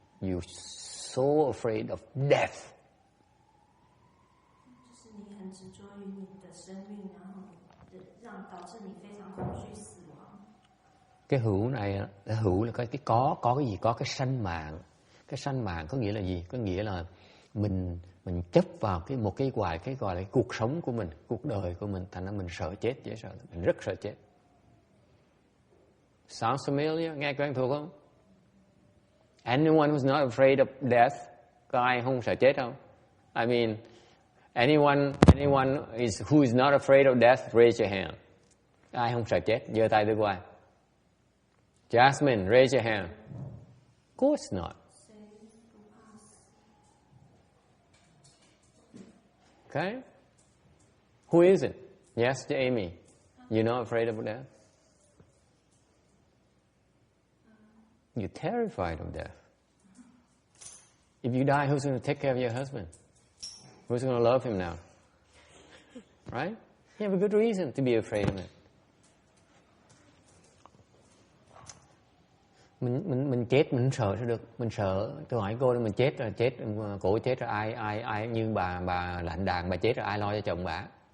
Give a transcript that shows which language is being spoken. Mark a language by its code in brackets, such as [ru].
[en] You're so afraid of death. [zh] 就是你很执着于你的生命，然后导致你非常恐惧死亡。 [vi] Cái hữu này, hữu là có cái gì? Có cái sanh mạng. Cái sanh mạng có nghĩa là gì? Có nghĩa là mình mình chấp vào một cái gọi là cuộc sống của mình, cuộc đời của mình, thành ra mình sợ chết, dễ sợ, mình rất sợ chết. [en] Sounds familiar? [vi] Nghe quen thuộc không? [en] Anyone who's not afraid of death, [vi] có ai không sợ chết không? [en] I mean, anyone who is not afraid of death, raise your hand. [vi] Ai không sợ chết, giơ tay đưa qua. [en] Jasmine, raise your hand. Of course not. Okay? Who is it? Yes, Amy. You're not afraid of death? You're terrified of death. If you die, who's going to take care of your husband? Who's going to love him now? Right? You have a good reason to be afraid of it. [vi] Mình chết mình sợ sẽ được, mình sợ. Tôi hỏi cô, mình chết rồi, cổ chết rồi ai như bà lạnh đàn, bà chết rồi ai lo cho chồng bà?